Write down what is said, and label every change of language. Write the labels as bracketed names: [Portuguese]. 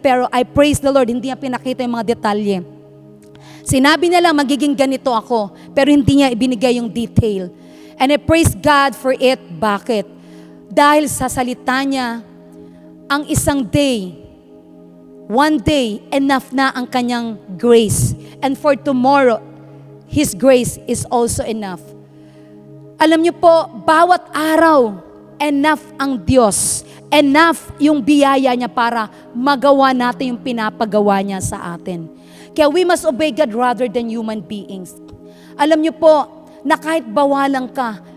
[Filipino] Pero [English] I praise the Lord, [Filipino] hindi niya pinakita yung mga detalye. Sinabi niya lang, magiging ganito ako. Pero hindi niya ibinigay yung [English] detail. And I praise God for it. [Filipino] Bakit? Dahil sa salita niya, ang isang day, [English] one day, [Filipino] enough na ang kanyang grace. [English] And for tomorrow, His grace is also enough. [Filipino] Alam niyo po, bawat araw, enough ang Diyos. Enough yung biyaya niya para magawa natin yung pinapagawa niya sa atin. [English] Kaya we must obey God rather than human beings. [Filipino] Alam niyo po, na kahit bawalan ka,